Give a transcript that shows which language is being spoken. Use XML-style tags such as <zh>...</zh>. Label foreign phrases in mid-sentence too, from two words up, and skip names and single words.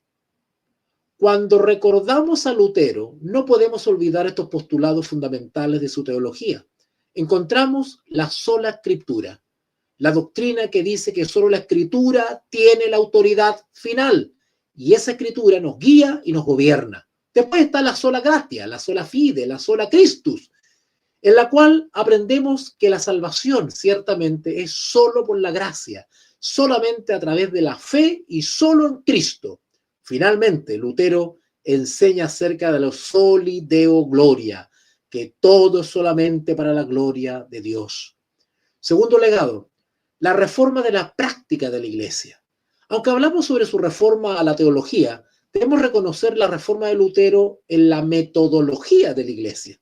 <es>Cuando recordamos a Lutero, no podemos olvidar estos postulados fundamentales de su teología. Encontramos la sola escritura, la doctrina que dice que solo la escritura tiene la autoridad final y esa escritura nos guía y nos gobierna. Después está la</es> <la>sola gratia,</la> <es>la</es> <la>sola fide,</la> <es>la</es> <la>sola Christus,</la> <es>en la cual aprendemos que la salvación ciertamente es solo por la gracia, solamente a través de la fe y solo en Cristo. Finalmente, Lutero enseña acerca de la</es> <la>soli deo gloria,</la> <es>que todo es solamente para la gloria de Dios. Segundo legado, la reforma de la práctica de la Iglesia. Aunque hablamos sobre su reforma a la teología, debemos reconocer la reforma de Lutero en la metodología de la Iglesia.</es>